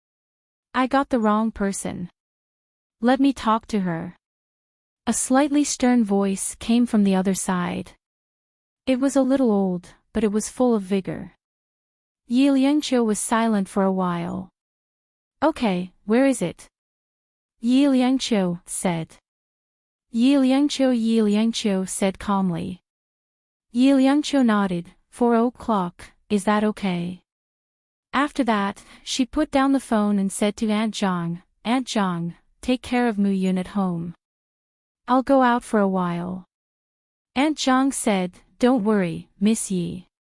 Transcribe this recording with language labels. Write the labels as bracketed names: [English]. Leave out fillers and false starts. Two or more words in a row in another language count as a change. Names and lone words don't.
[English] I got the wrong person. Let me talk to her. A slightly stern voice came from the other side. It was a little old, but it was full of vigor. Yi Liangqiu was silent for a while. Okay, where is it? Yi Liangqiu said. Yi Liangqiu said calmly. Yi Liangqiu nodded. 4 o'clock, is that okay? After that, she put down the phone and said to Aunt Zhang, take care of Mu Yun at home. I'll go out for a while. Aunt Zhang said, don't worry, Miss Yi.